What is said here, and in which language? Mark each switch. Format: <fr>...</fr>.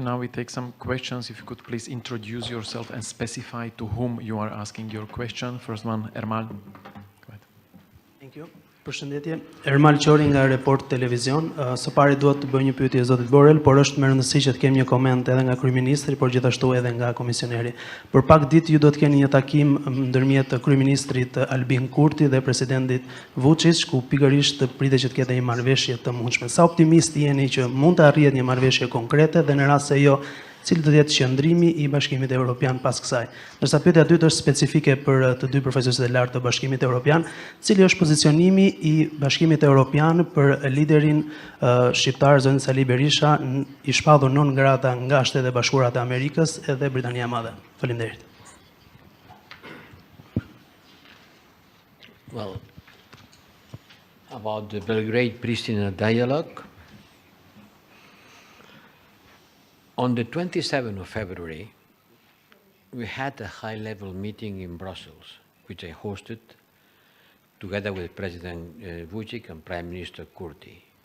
<en>Now we take some questions. If you could please introduce yourself and specify to whom you are asking your question. First one, Ermal. Go ahead. Thank you.</en> <sq>Përshëndetje, Ermal Qori nga Report Televizion. Së pari duhet të bëj një pyetje zotit Borrell, por është më rëndësishme që të kemi një koment edhe nga Kryeministri, por gjithashtu edhe nga Komisioneri. Për pak ditë ju do të keni një takim ndërmjet Kryeministrit Albin Kurti dhe Presidentit Vučić, ku pikërisht pritet që të ketë një marrëveshje të mundshme. Sa optimist jeni që mund të arrihet një marrëveshje konkrete dhe në rast se jo, cili do të jetë qëndrimi i Bashkimit Evropian pas kësaj? Ndërsa pyetja e dytë është specifike për të dy profesorët e lartë të Bashkimit Evropian, cili është pozicionimi i Bashkimit Evropian për liderin shqiptar zonë Sali Berisha, i shpadhur non grata nga Shtetet e Bashkuara të Amerikës edhe Britania e Madhe. Faleminderit.</sq> <en>Well, about the Belgrade-Pristina dialogue, on the 27th of February, we had a high-level meeting in Brussels, which I hosted together with President Vučić and Prime Minister Kurti.</en>